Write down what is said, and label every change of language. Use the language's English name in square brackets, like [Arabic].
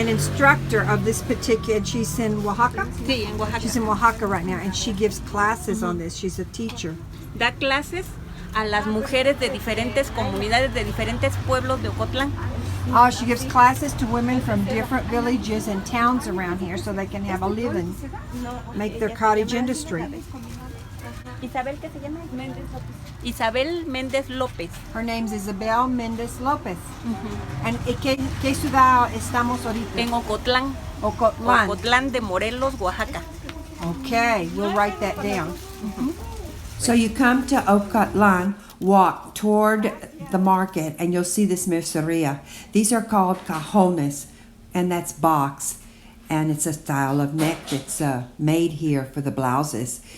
[English] an instructor of this particular, and she's in Oaxaca? [Spanish] Sí, en Oaxaca. [English] She's in Oaxaca right now, and she gives classes on this. She's a teacher. [Spanish] Da clases a las mujeres de diferentes comunidades, de diferentes pueblos de Ocotlan. [English] Oh, she gives classes to women from different villages and towns around here so they can have a living, make their cottage industry. [Spanish] Isabel, ¿qué se llama? Méndez López. Isabel Méndez López. [English] Her name's Isabel Méndez López. [Spanish] And ¿qué ciudad estamos ahorita? En Ocotlan. Ocotlan. Ocotlan de Morelos, Oaxaca. [English] Okay, we'll write that down. So you come to Ocotlan, walk toward the market, and you'll see this merceria. These are called cajones, and that's box. And it's a style of neck that's made here for the blouses.